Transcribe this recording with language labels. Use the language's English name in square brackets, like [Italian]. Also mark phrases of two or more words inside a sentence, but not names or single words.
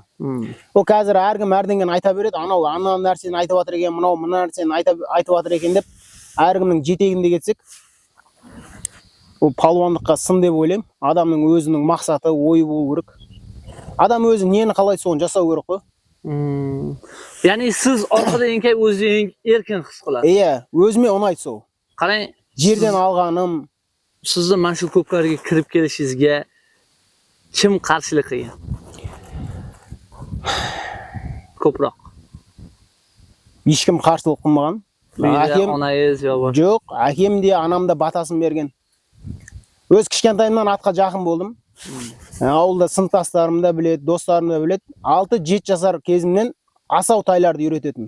[Kazakh] Ол қазір әркім әрдеңені айта береді. Анау ана нәрсені айтып жатыр екен, мынау мына нәрсені айтып жатыр екен деп, әркімнің жетегінде кетсек, ол палуандыққа сын деп ойлаймын. Адамның өзінің мақсаты, ойы болу керек. Адам өзі нені қалайды, соны жасау керек қой. [Uzbek] Ya'ni siz orqada еңкейіп o'zingizni erkin his qilasiz. [Kazakh] Иә, өзіме ұнайды сол. [Uzbek] Qarang, [Kazakh] жерден алғаным, [Uzbek] sizni mana shu ko'pkariga kirib kelishingizga kim qarshilik qilgan? Ko'proq. [Kazakh] ешкім қарсылық қылмаған. Әкем, анаңыз [Uzbek] yo boshqa. [Kazakh] Жоқ, әкем де анам да батасын берген. Өз кішкентайымнан атқа жақын болдым. Ауылда сыныптастарым да біледі, достарым да біледі. 6-7 жасар кезімнен асау тайларды үйрететім.